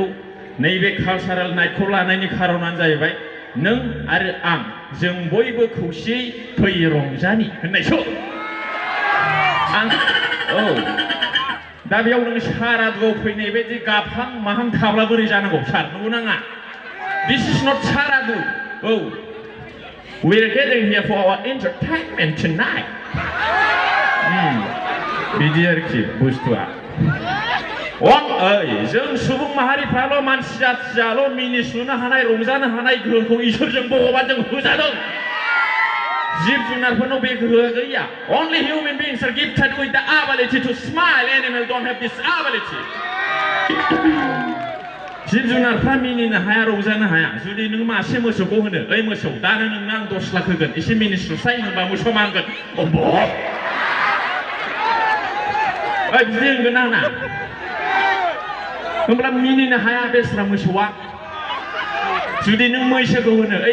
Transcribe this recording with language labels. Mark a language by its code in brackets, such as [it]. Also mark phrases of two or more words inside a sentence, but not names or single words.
[brx] नैबे कालचारेल नाइटखौ लानायनि खारनानो जाहैबाय नों आरो आं जों बयबो खौसेयै फै रंजानि होननायसो आं औ दा बेयाव नों सारादुआव फैनाय बायदि गाबहां माहां थाब्ला बोरै जानांगौ सार नंगौ नाङा [en] This is not saradu oh We're gathering here for our entertainment tonight. [brx] बिदि आरोखि बुस्थुआ जों सुबुं माहारिफ्राल' मानसि जाथियाल' मिनिस्लुनो हानाय रंजानो हानाय गोहोखौ इसोरजों भगबानजों होजादों जिब जुनारफोरनाव बे गोहोआ गैया [en] Only human beings are gifted with the ability to smile. Animals don't have this ability. [brx] जिब जुनारफ्रा मिनिनो हाया रंजानो हाया जुदि नों मासे मोसौखौ होनो ओइ मोसौ दानो नोंनो आं 10 लाख होगोन एसे मिनिस्लुसाय होनबा मोसौ मांगोन ओइ बिदि होनगोन आंना होमब्ला मिनिनो हाया बेस्रा मोसौआ जुदि नों मैसोखौ होनो ओइ